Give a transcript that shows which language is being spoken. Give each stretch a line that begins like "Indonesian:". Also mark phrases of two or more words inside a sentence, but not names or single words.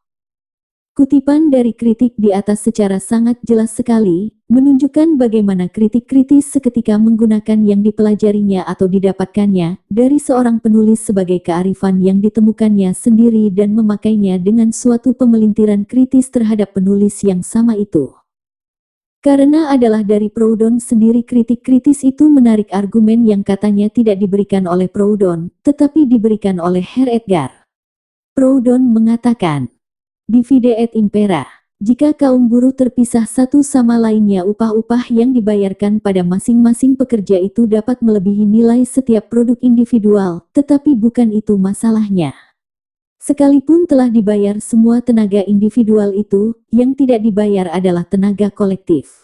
Indonesian: Kutipan dari kritik di atas secara sangat jelas sekali, menunjukkan bagaimana kritik kritis seketika menggunakan yang dipelajarinya atau didapatkannya dari seorang penulis sebagai kearifan yang ditemukannya sendiri dan memakainya dengan suatu pemelintiran kritis terhadap penulis yang sama itu. Karena adalah dari Proudhon sendiri kritik kritis itu menarik argumen yang katanya tidak diberikan oleh Proudhon, tetapi diberikan oleh Herr Edgar. Proudhon mengatakan,
Latin: divide et impera.
Indonesian: Jika kaum buruh terpisah satu sama lainnya, upah-upah yang dibayarkan pada masing-masing pekerja itu dapat melebihi nilai setiap produk individual, tetapi bukan itu masalahnya. Sekalipun telah dibayar semua tenaga individual itu, yang tidak dibayar adalah tenaga kolektif.